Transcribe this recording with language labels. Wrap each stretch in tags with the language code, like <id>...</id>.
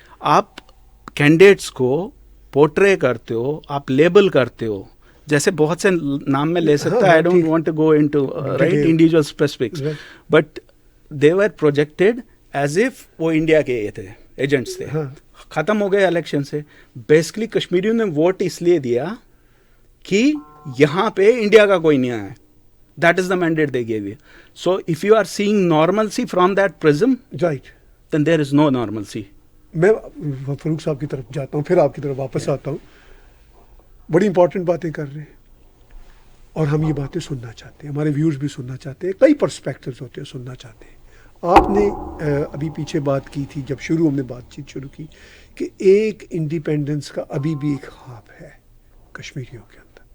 <ur>آپ کینڈیڈیٹس کو پورٹرے کرتے ہو, آپ لیبل کرتے ہو, جیسے بہت سے نام میں لے سکتا ہے,</ur> <en>I don't want to go into right individual specifics, but they were projected as if</en> <ur>وہ انڈیا کے یہ تھے, ایجنٹس تھے. ختم ہو گئے الیکشن سے. بیسکلی کشمیریوں نے ووٹ اس لیے دیا کہ یہاں پہ انڈیا کا کوئی نہیں آیا.</ur> <en>That is the mandate they gave you. So if you are seeing normalcy from that prism, right, then there is no normalcy.</en> <ur>میں فاروق صاحب کی طرف جاتا ہوں, پھر آپ کی طرف واپس آتا ہوں. بڑی امپورٹنٹ باتیں کر رہے ہیں اور ہم یہ باتیں سننا چاہتے ہیں, ہمارے ویورز بھی سننا چاہتے ہیں, کئی پرسپیکٹوز ہوتے ہیں, سننا چاہتے ہیں. آپ نے ابھی پیچھے بات کی تھی, جب شروع ہم نے بات چیت شروع کی, کہ ایک انڈیپینڈنس کا ابھی بھی ایک خواب ہے کشمیریوں کے اندر.</ur>